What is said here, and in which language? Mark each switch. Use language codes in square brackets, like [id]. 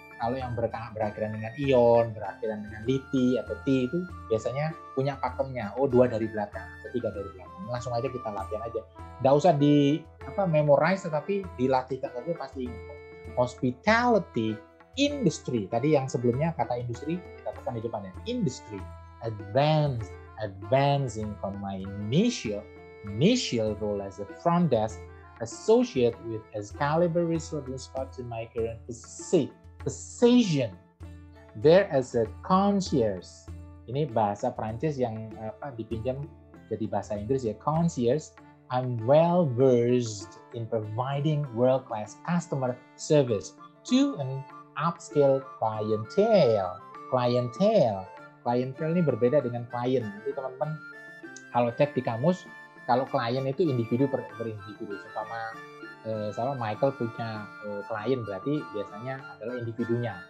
[id] Kalau yang berakhiran dengan ion, berakhiran dengan liti atau t itu biasanya punya pakemnya. Oh, 2 dari belakang atau 3 dari belakang. Langsung aja kita latihan aja. Nggak usah memorize, tetapi dilatihkan saja pasti ingat. [en] Hospitality industry. [id] Tadi yang sebelumnya kata industri kita tekan di depannya. [en] Industry advancing from my initial role as a front desk associate with Excalibur Resort and Spa in my current position there as a concierge. [id] Ini bahasa Prancis yang dipinjam jadi bahasa Inggris ya. [en] Concierge. I'm well versed in providing world-class customer service to an upscale clientele. [id] Clientele ini berbeda dengan klien. Nanti teman-teman kalau cek di kamus, kalau klien itu individu per individu. Sama Michael punya klien berarti biasanya adalah individunya.